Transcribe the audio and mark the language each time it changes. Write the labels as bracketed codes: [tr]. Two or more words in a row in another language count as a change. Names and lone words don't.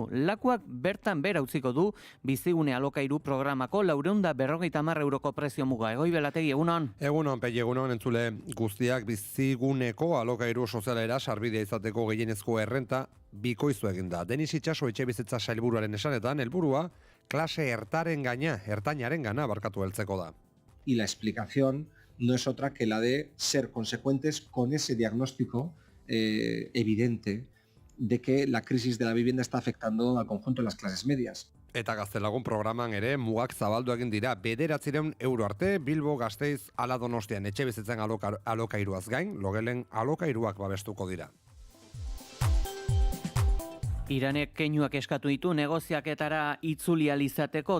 [eu] Lakuak bertan bera utziko du bizigune alokairu programako 450 euroko prezio muga. Egoi Belategi, egunon? Egunon, egunon, entzule guztiak biziguneko alokairu sozialera sarbidea izateko gehienezko errenta bikoizu eginda. Denis Itxaso etxebizitza sailburuaren esanetan, helburua klase ertainaren gana barkatu heltzeko da. [es] Y la explicación no es otra que la de ser consecuentes con ese diagnóstico evidente de que la crisis de la vivienda está afectando al conjunto de las clases medias. [eu] Eta Gaztelagun programan ere mugak zabaldu egin dira 900 euro arte Bilbo, Gasteiz, ala Donostian etxebizitzen alokairuaz gain, logelen alokairuak babestuko dira. Iranek keinuak eskatu ditu negoziaketara itzuli alizateko.